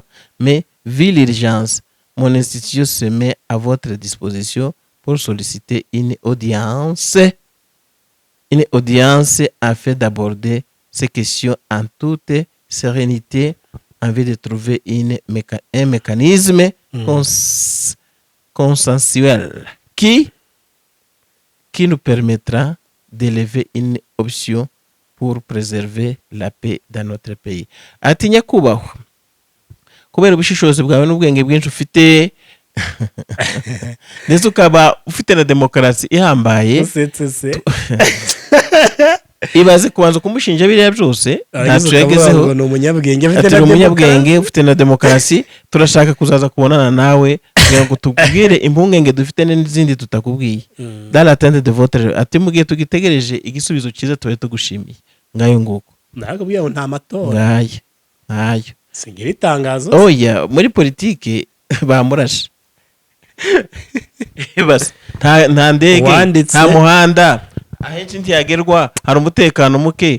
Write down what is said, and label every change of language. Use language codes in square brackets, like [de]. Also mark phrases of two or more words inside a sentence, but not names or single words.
[fr] Mais vu l'urgence, mon institution se met à votre disposition pour solliciter une audience afin d'aborder ces questions en toute sérénité en vue de trouver un mécanisme consensuel qui nous permettra d'élever une option pour préserver la paix dans notre pays. [rw] Ati nyakubahwa, kubera ubushishozi bwawe n'ubwenge bwinshi ufite ndetse ukaba ufite na demokarasi ihambaye, ibaze kubanza kumushinja biriya byose ntacyo yagezeho. Ni umunyabwenge ufite na demokarasi. Turashaka kuzaza kubonana nawe kugira ngo tubwire impungenge dufite n'izindi tutakubwiye. [fr] Dans l'attente de votre, [rw] ati mugihe tugitegereje igisubizo cyiza tuba tugushimiye. Ngayo nguko ntabwo bwiye nta matora ntayo singira itangazo. Oya, muri politike bamurashe bas nta ndege, nta muhanda, ahenshi ntiyagerwa, hari umutekano muke.